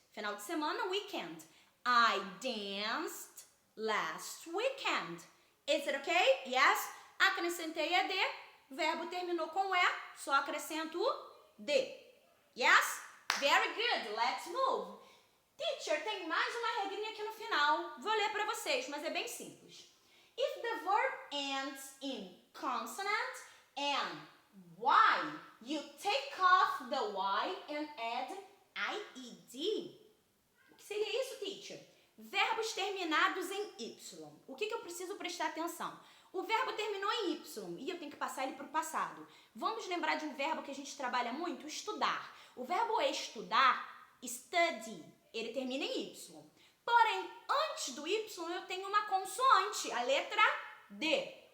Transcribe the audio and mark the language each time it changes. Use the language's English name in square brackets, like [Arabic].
[Portuguese] Final de semana, [English] weekend. I danced last weekend. Is it okay? Yes. [Portuguese] Acrescentei ED. Verbo terminou com E. Só acrescento o D. Yes? [English] Very good. Let's move. [Portuguese] Teacher, tem mais uma regrinha aqui no final. Vou ler para vocês, mas é bem simples. [English] If the verb ends in consonant and Y, you take off the Y and add IED. [Portuguese] O que seria isso, teacher? Verbos terminados em Y. O que eu preciso prestar atenção? O verbo terminou em Y e eu tenho que passar ele para o passado. Vamos lembrar de um verbo que a gente trabalha muito? Estudar. O verbo estudar, study, ele termina em Y. Porém, antes do Y eu tenho uma consoante, a letra D.